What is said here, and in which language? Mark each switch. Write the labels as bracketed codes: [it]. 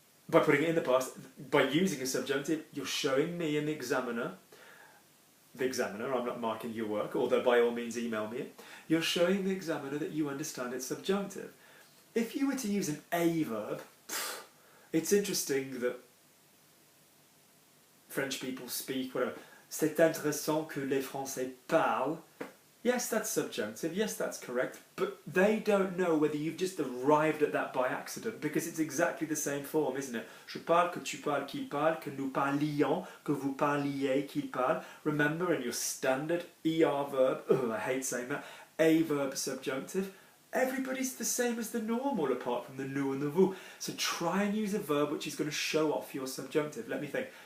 [en] by putting it in the past, by using a subjunctive, you're showing me and the examiner, I'm not marking your work, although by all means email me it, you're showing the examiner that you understand it's subjunctive. If you were to use an a verb, it's interesting that French people speak, whatever. [fr] C'est intéressant que les Français parlent. [en] Yes, that's subjunctive, yes, that's correct, but they don't know whether you've just arrived at that by accident, because it's exactly the same form, isn't it? [fr] Je parle, que tu parles, qu'il parle, que nous parlions, que vous parliez, qu'il parle. [en] Remember, in your standard ER verb, I hate saying that, a verb subjunctive, everybody's the same as the normal apart from the nous and the vous. So try and use a verb which is going to show off your subjunctive. Let me think.